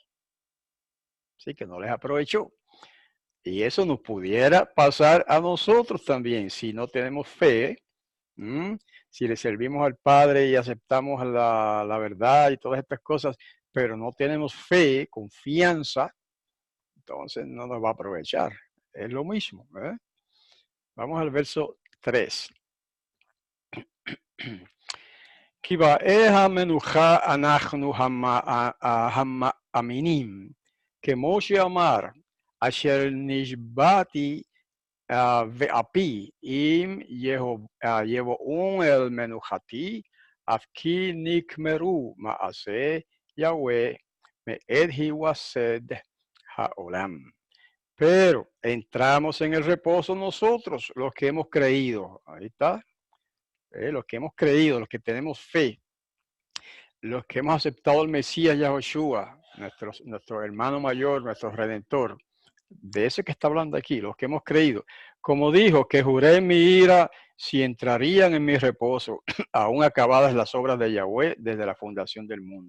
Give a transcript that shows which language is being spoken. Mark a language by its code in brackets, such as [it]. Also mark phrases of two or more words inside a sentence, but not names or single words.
[es] Así que no les aprovechó. Y eso nos pudiera pasar a nosotros también, si no tenemos fe, si le servimos al Padre y aceptamos la verdad y todas estas cosas, pero no tenemos fe, confianza, entonces no nos va a aprovechar. Es lo mismo. Vamos al verso 3. [he] כי באי המנוחה אנחנו המאמינים, כמו שאמר, אשר נשבעתי ואפי אם יבואון אל מנוחתי, אף כי נקמרו מעשה יהוה מאת היווסד העולם. [es] Pero entramos en el reposo nosotros, los que hemos creído. Ahí está. Los que hemos creído, los que tenemos fe, los que hemos aceptado al Mesías Yahoshua, nuestro hermano mayor, nuestro redentor, de ese que está hablando aquí, los que hemos creído, como dijo, que juré en mi ira si entrarían en mi reposo, aún acabadas las obras de Yahweh desde la fundación del mundo.